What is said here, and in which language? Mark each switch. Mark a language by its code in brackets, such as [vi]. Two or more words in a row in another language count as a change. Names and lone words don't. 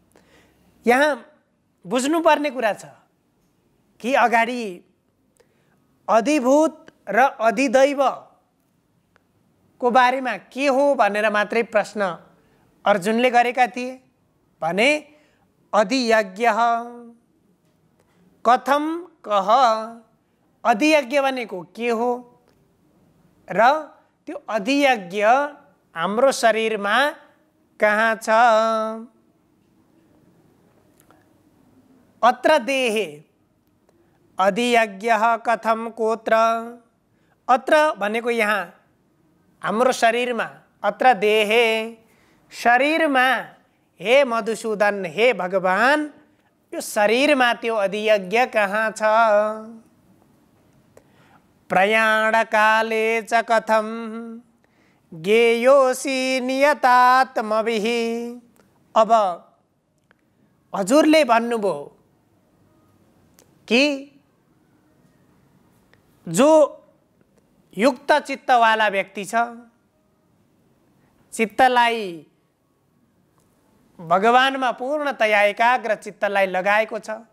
[ne] यहाँ बुझ्नुपर्ने कुरा छ कि अगाडि अधिभूत र अधिदैव को बारेमा के हो भनेर मात्रै प्रश्न अर्जुनले गरेका थिए भने [sa] अधियज्ञ कथम कह, [ne] अधियज्ञ भनेको के हो र त्यो अधियज्ञ हाम्रो शरीरमा कहाँ छ। [sa] अत्र देहे अधियज्ञ कथम कोत्र, [ne] अत्र भनेको यहाँ हाम्रो शरीरमा, [sa] अत्र देहे [ne] शरीरमा, हे मधुसूदन हे भगवान यो शरीरमा त्यो अधियज्ञ कहाँ छ। [sa] प्रयाण काले च कथम ज्ञेयोऽसि नियतात्मभिः। [ne] अब हजुरले भन्नुभयो कि जो युक्त चित्तवाला व्यक्ति छ, चित्तलाई भगवानमा पूर्णतया एकाग्र चित्तलाई लगाएको छ,